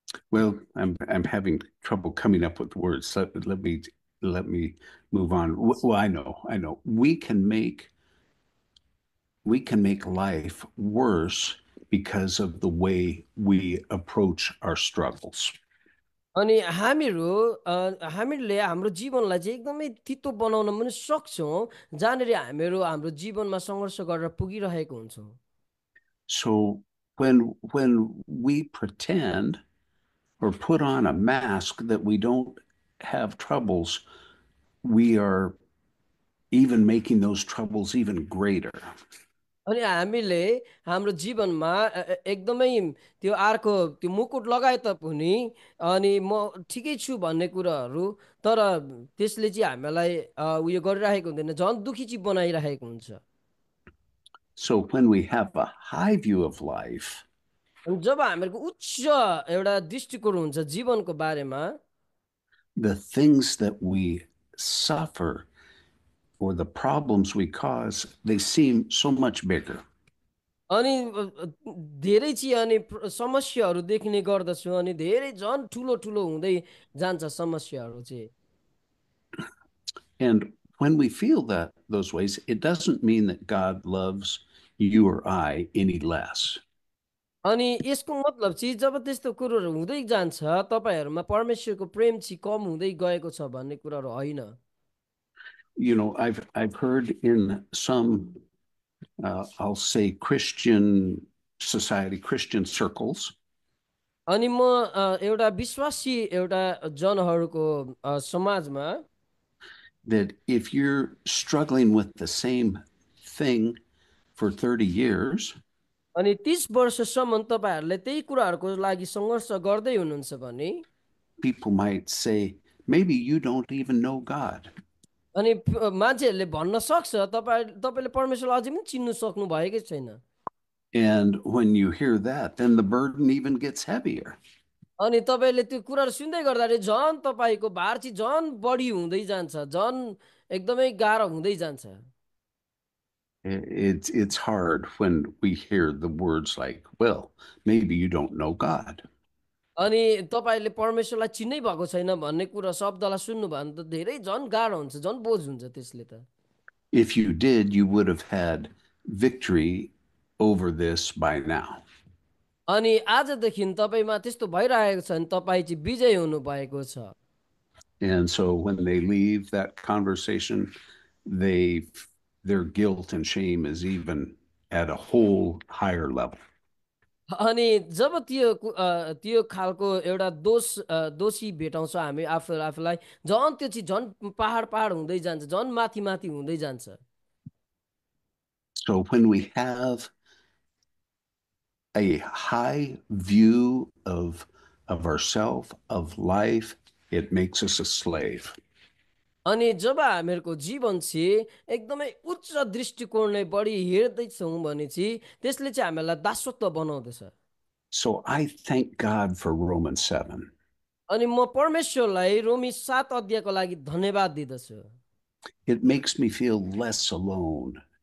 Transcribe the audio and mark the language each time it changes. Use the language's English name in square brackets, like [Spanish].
[English] Well, I'm having trouble coming up with words. So let me move on. Well, I know. We can make life worse because of the way we approach our struggles. [Nepali] अनि हामीले हाम्रो जीवनलाई चाहिँ एकदमै तितो बनाउन पनि सक्छौँ जहाँनिर हाम्रो जीवनमा सङ्घर्ष गरेर पुगिरहेको हुन्छौँ [English] So when we pretend or put on a mask that we don't have troubles, we are even making those troubles even greater. [Nepali] अनि हामीले हाम्रो जीवनमा एकदमै त्यो अर्को त्यो मुकुट लगाए तापनि अनि म ठिकै छु भन्ने कुराहरू तर त्यसले चाहिँ हामीलाई उयो गरिरहेको हुँदैन झन् दुखी चाहिँ बनाइरहेको हुन्छ [English] So when we have a high view of life, [Nepali] अनि जब हामीहरूको उच्च एउटा दृष्टिकोण हुन्छ जीवनको बारेमा [English] the things that we suffer or the problems we cause, they seem so much bigger. [Nepali] अनि धेरै चाहिँ अनि समस्याहरू देख्ने गर्दछु अनि धेरै झन् ठुलो ठुलो हुँदै जान्छ समस्याहरू चाहिँ [English] And when we feel those ways, it doesn't mean that God loves you or I any less. [Nepali] अनि यसको मतलब चाहिँ जब त्यस्तो कुरोहरू हुँदै जान्छ तपाईँहरूमा परमेश्वरको प्रेम चाहिँ कम हुँदै गएको छ भन्ने कुराहरू होइन [English] You know, I've heard in some I'll say Christian society, Christian circles, [Nepali] अनि म एउटा विश्वासी एउटा जनहरूको समाजमा [English] that if you're struggling with the same thing for 30 years, [Nepali] अनि 30 वर्षसम्म तपाईँहरूले त्यही कुराहरूको लागि सङ्घर्ष गर्दै हुनुहुन्छ भने [English] people might say, maybe you don't even know God. [Nepali] अनि मान्छेहरूले भन्न सक्छ तपाईँले परमेश्वरलाई अझै पनि चिन्नु सक्नु भएकै छैन [English] And when you hear that, then the burden even gets heavier. [Nepali] अनि तपाईँले त्यो कुराहरू सुन्दै गर्दाखेरि झन् तपाईँको भार चाहिँ झन् बढी हुँदै जान्छ झन् एकदमै गाह्रो हुँदै जान्छ [English] It's hard when we hear the words like, well, maybe you don't know God. [Nepali] अनि तपाईँले परमेश्वरलाई चिन्नै भएको छैन भन्ने कुरा शब्दलाई सुन्नुभयो भने त धेरै झन् गाह्रो हुन्छ झन् बोझ हुन्छ त्यसले त [English] If you did, you would have had victory over this by now. [Nepali] अनि आजदेखि तपाईँमा त्यस्तो भइरहेको छ भने तपाईँ चाहिँ विजय हुनु भएको छ [English] And so when they leave that conversation, their guilt and shame is even at a whole higher level. [Nepali] अनि जब त्यो खालको एउटा दोषी भेटाउँछ हामी आफूलाई झन् त्यो चाहिँ झन् पहाड हुँदै जान्छ झन् माथि माथि हुँदै जान्छ [English] So when we have a high view of ourself, of life, it makes us a slave. [Nepali] अनि जब हामीहरूको जीवन चाहिँ एकदमै उच्च दृष्टिकोणले बढी हेर्दैछौँ भने चाहिँ त्यसले चाहिँ हामीलाई दासत्व बनाउँदछ [English] So I thank God for Romans 7. [Nepali] अनि म परमेश्वरलाई रोमी 7 अध्यायको लागि धन्यवाद दिदछु [English] It makes me feel less alone.